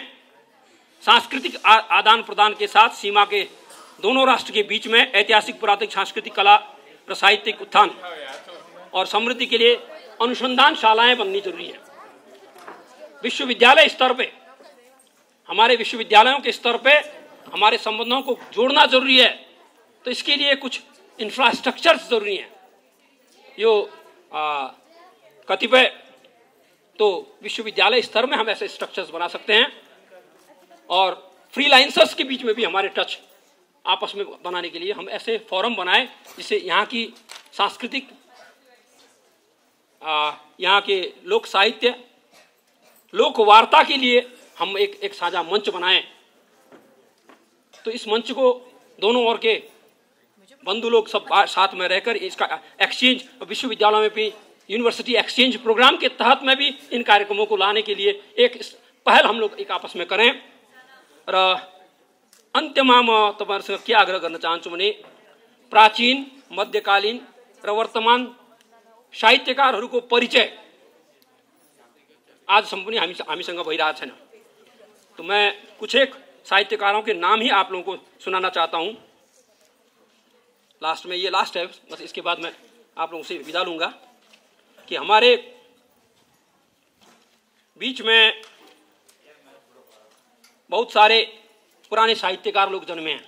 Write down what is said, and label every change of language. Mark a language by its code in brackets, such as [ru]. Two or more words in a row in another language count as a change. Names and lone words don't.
[hi] सांस्कृतिक आदान प्रदान के साथ सीमा के दोनों राष्ट्र के बीच में ऐतिहासिक पुरातनिक सांस्कृतिक कला और साहित्यिक उत्थान और समृद्धि के लिए अनुसंधान शालाएं बननी जरूरी है। विश्वविद्यालय स्तर पे, हमारे विश्वविद्यालयों के स्तर पे हमारे संबंधों को जोड़ना जरूरी है। तो इसके लिए कुछ इंफ्रास्ट्रक्चर्स जरूरी हैं। [ne] यो कतिपय [hi] तो विश्वविद्यालय स्तर में हम ऐसे स्ट्रक्चर्स बना सकते हैं, और फ्रीलांसर्स के बीच में भी हमारे टच आपस में बनाने के लिए हम ऐसे फोरम बनाए जिससे यहाँ की सांस्कृतिक, यहाँ के लोक साहित्य, लोक वार्ता के लिए हम एक साझा मंच बनाएं। तो इस मंच को दोनों ओर के बंधु लोग सब साथ में रहकर इसका एक्सचेंज, विश्वविद्यालयों में भी [en] university exchange program [hi] के तहत में भी इन कार्यक्रमों को लाने के लिए एक पहल हम लोग एक आपस में करें। [ne] र अन्त्यमा म तपाईहरुसँग के आग्रह गर्न चाहन्छु भने प्राचीन, मध्यकालीन र वर्तमान साहित्यकारहरूको परिचय आजसम्म पनि हामीसँग भइरहेको छैन। [hi] तो मैं कुछ एक साहित्यकारों के नाम ही आप लोगों को सुनाना चाहता हूँ। लास्ट में, ये लास्ट है, बस इसके बाद मैं आप लोगों से विदा लूंगा कि हमारे बीच में बहुत सारे पुराने साहित्यकार लोग जन्मे हैं।